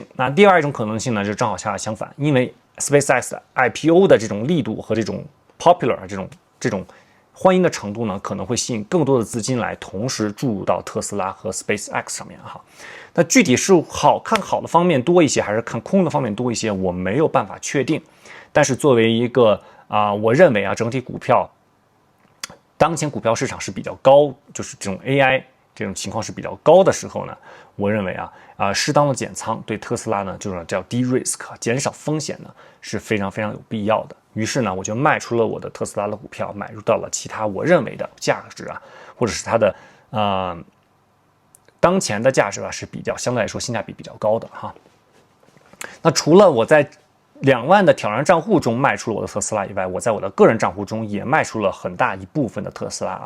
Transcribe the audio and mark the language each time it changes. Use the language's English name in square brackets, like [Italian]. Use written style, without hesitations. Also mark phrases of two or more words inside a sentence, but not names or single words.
[Chinese] 那第二種可能性呢就正好相反，因為 SpaceX 的 IPO 的這種力度和這種 popular 這種歡迎的程度呢，可能會吸引更多的資金來同時注入到特斯拉和 SpaceX 上面哈。那具體是看好的方面多一些，還是看空的方面多一些，我沒有辦法確定。但是作為一個我認為啊，整體股票當前股票市場是比較高，就是這種 AI 這種情況是比較高的時候呢，我認為適當的減倉對特斯拉呢，就是叫低 risk 減少風險呢是非常非常有必要的。於是呢，我就賣出了我的特斯拉的股票，買入到了其他我認為的價值或者是它的當前的價值是比較相对来說性價比比較高的哈。那除了我在2萬的挑戰賬戶中賣出了我的特斯拉以外，我在我的個人賬戶中也賣出了很大一部分的特斯拉啊。